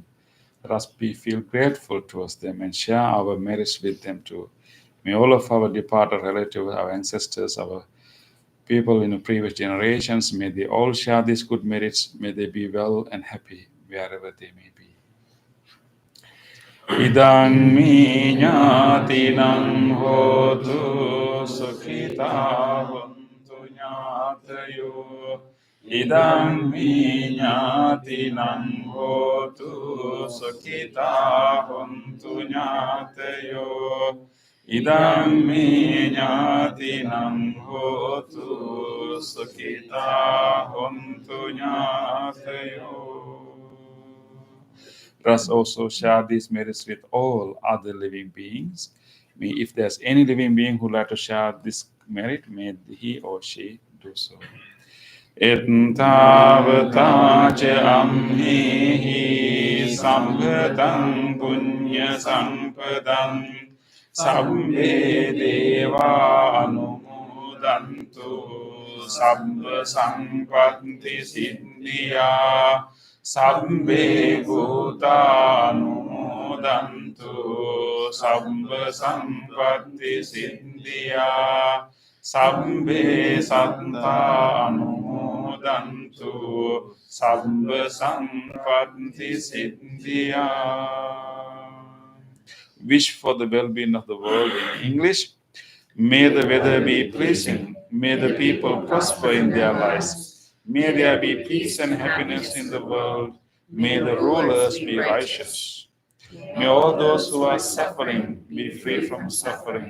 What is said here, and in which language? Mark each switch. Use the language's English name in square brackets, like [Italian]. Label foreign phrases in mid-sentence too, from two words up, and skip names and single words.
[English] Let us feel grateful towards them and share our merits with them too. May all of our departed relatives, our ancestors, our people in the previous generations, may they all share these good merits. May they be well and happy wherever they may be. [Pali] Idang mi ñātinang hotu sukhita hontu ñātayo. Idang mi ñātinang hotu sukhita hontu ñātayo. Idang mi ñātinang hotu sukhita hontu ñātayo. [English] Let us also share these merits with all other living beings. If there's any living being who would like to share this merit, may he or she do so. [Pali] Ettavata ca amhihi sambhatam punya sampadam sabbe deva anumodantu sabba sampatti siddhya sabbe bhuta anumodantu sabba sampatti siddhya sabbe satta anumodantu sabba sampatti siddhya. [English] Wish for the well-being of the world in English. May the weather be pleasing May the people prosper in their lives. May there be peace and happiness in the world. May the rulers be righteous. May all those who are suffering be free from suffering.